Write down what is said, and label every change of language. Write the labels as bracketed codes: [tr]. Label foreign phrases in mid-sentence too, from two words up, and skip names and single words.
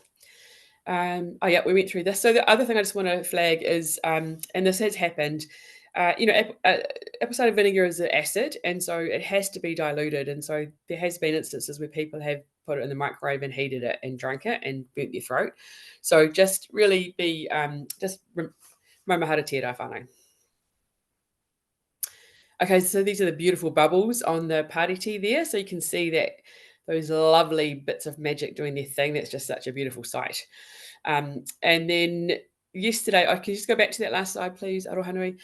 [en] Oh yeah, we went through this. So the other thing I just want to flag is, and this has happened, you know, apple cider vinegar is an acid, and so it has to be diluted. And so there has been instances where people have put it in the microwave and heated it and drunk it and burnt their throat. So just really be, just remember how to [mi] te rā whānau. [en] Okay, so these are the beautiful bubbles on the party tea there. So you can see that those lovely bits of magic doing their thing. That's just such a beautiful sight. And then yesterday, I can just go back to that last slide, please, Arohanui.